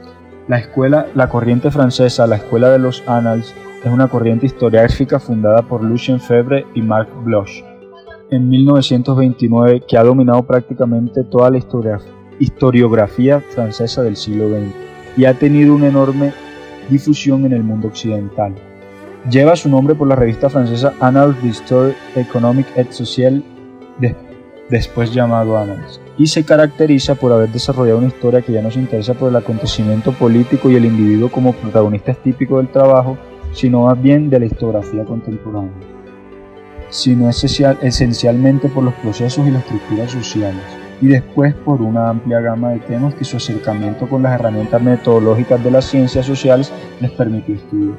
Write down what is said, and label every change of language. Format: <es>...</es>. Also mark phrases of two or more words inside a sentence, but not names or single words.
<es>La corriente francesa, la Escuela de los Annales, es una corriente historiográfica fundada por Lucien Febvre y Marc Bloch en 1929 que ha dominado prácticamente toda la historiografía francesa del siglo XX y ha tenido una enorme difusión en el mundo occidental. Lleva su nombre por la revista francesa Annales d'Histoire économique et sociale, después llamado Annales, y se caracteriza por haber desarrollado una historia que ya no se interesa por el acontecimiento político y el individuo como protagonistas típicos del trabajo, sino más bien de la historiografía contemporánea, sino esencialmente por los procesos y las estructuras sociales, y después por una amplia gama de temas que su acercamiento con las herramientas metodológicas de las ciencias sociales les permitió estudiar.</es>